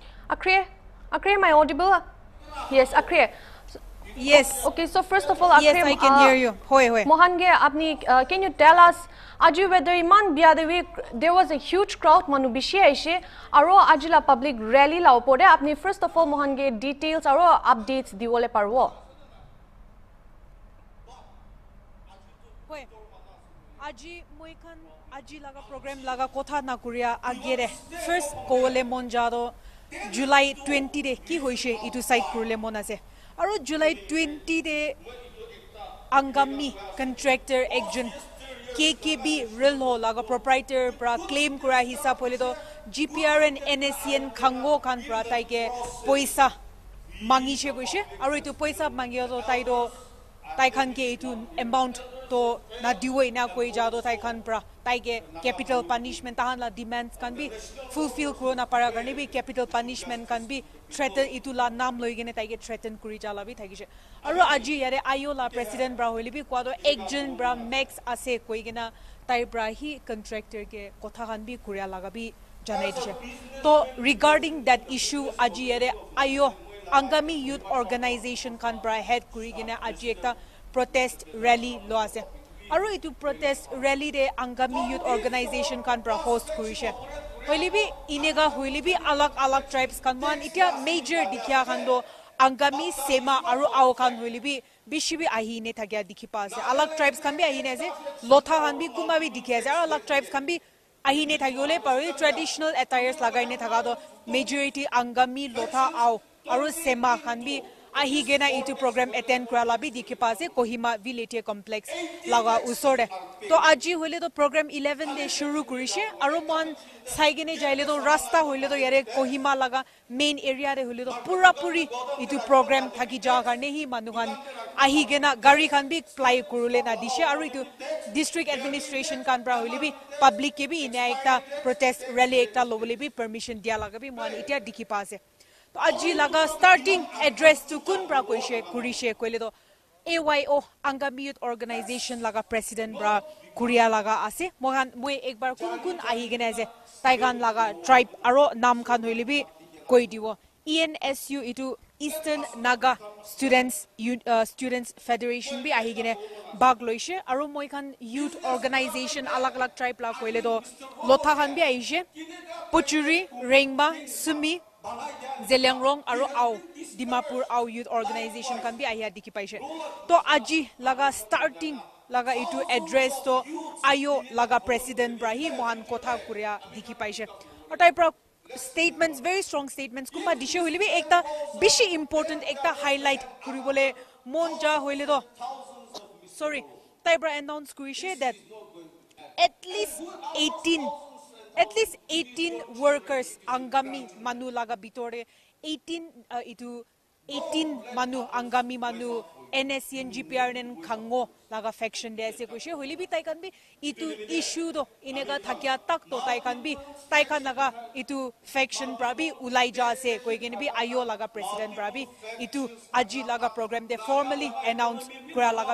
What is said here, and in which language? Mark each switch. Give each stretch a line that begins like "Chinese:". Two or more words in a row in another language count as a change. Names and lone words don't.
English: Akre, am I audible? Yes, Akre. Yes. Okay, so first of all, Akre, Yes, I can hear you. Hoy. Mohange, can you tell us, Aju, whether Iman Biadevi, there was a huge crowd,
Naga Pidgin: Manu Bishi Aishe, Aro Ajila
English: public rally
Naga Pidgin: la opode, apni
English: first of all,
Naga Pidgin: Mohange, details, Aro updates, Diwole Parwo. Hoy. Aji Moikan, Aji laga program laga kotha na kuria agere. First, Kole Monjado, July 20 de, ki hoishe, itu site kurle monase. Aro July 20 de Angami contractor ekjon KKB real ho laga proprietor pra claim kura hisab hole to GPR and NSCN khango khan pra tai ke poisa mangi she koise aro itu poisa mangi to tai do tai khan ke itu amount to na diwe na koi ja do tai khan pra tai ke
English: capital punishment
Naga Pidgin: tahan la demands kan bi fulfill corona para garne bi
English: capital punishment
Naga Pidgin: kan bi threaten itu la nam loi gene tai ke threaten kuri jala bi thagise aro aji yare ayo la president bra hoili bi kwado ekjon bra max ase koi gena tai bra hi contractor ke kotha kan bi kuria laga bi janai dise to
English: regarding that issue
Naga Pidgin: aji yare ayo Angami Youth Organization kan bra head kuri gena aji ekta
English: protest rally
Naga Pidgin: lo ase aro itu
English: protest rally
Naga Pidgin: de Angami Youth Organization kan bra host kurise hoilibi inega hoilibi alag tribes kan man itia major dikhya kan do Angami Sema aro ao kan hoilibi bishibi ahine thagya dikhi pa ase alag tribes kan bi ahine ase lotha han bi kuma bi dikhi ase aro alag tribes kan bi ahine thagyole pari
English: traditional attires
Naga Pidgin: lagaine thaga do majority Angami lotha ao aro Sema kan bi ahi gena itu program attend kura labi dikhi pa ase Kohima village complex laga usore to aji hoile to program 11 de shuru kurise aro mon saigene jaile to rasta hoile to yare Kohima laga
English: main area
Naga Pidgin: re hoile to pura puri itu program thaki ja karne hi manuhan ahi gena gari khan bi fly kurule na dishe aro itu
English: district administration
Naga Pidgin: kan bra hoile bi public ke bi ina ekta
English: protest rally
Naga Pidgin: ekta lobole bi permission dia laga bi mon itia dikhi pa ase to aji laga
English: starting address
Naga Pidgin: to kun bra koise kurishe koile to AYO Angami Youth Organization laga president bra kuria laga ase mohan moi ekbar kun ahi gene ase taigan laga tribe aro nam khan hoilibi koi diwo ENSU itu Eastern Naga Students Federation bi ahi gene bag loise aro moi khan
English: youth organization
Naga Pidgin: alag tribe la koile do lotha khan bi aise Pochuri Rengba Sumi Zelengrong aro au Dimapur au youth organization kan bi ahia dikhi paise to aji laga starting laga itu address to ayo laga president Brahi Mohan kotha kuria dikhi paise otai pra statements
English: very strong statements
Naga Pidgin: kuma dishe hoile bi ekta bishi important ekta highlight kuribole monja hoile do sorry taibra announce kuise that
English: at least 18 workers
Naga Pidgin: Angami Manu laga bitore 18 Manu Angami Manu NSCN GPR nen Khango laga faction de ase koise hoili bi tai kan bi itu issue do inega thakya tak to tai kan laga itu faction prabi ulai ja ase koi gen bi ayo laga president prabi itu aji laga program de formally announce kura laga